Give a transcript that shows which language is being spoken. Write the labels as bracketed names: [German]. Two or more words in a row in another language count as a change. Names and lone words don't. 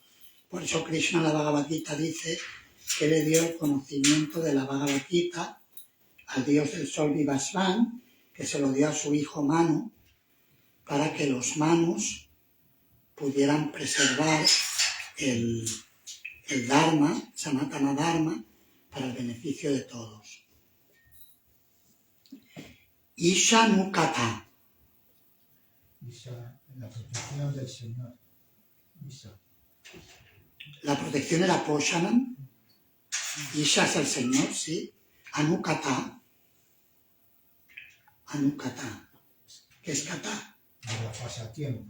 [Spanish] Por eso Krishna en la Bhagavad Gita dice que le dio el conocimiento de la Bhagavad Gita al dios del sol Vivasvan, que se lo dio a su hijo Manu, para que los Manus pudieran preservar el Dharma, [Sanskrit] Sanatana Dharma, [Spanish] para el beneficio de todos. [Sanskrit] Isha Nukata. [Spanish] Isha, la protección del Señor. Isha. La protección era Poshanam. Isha es el Señor, sí. Anukata. Anukata. ¿Qué es kata? Para pasatiempo.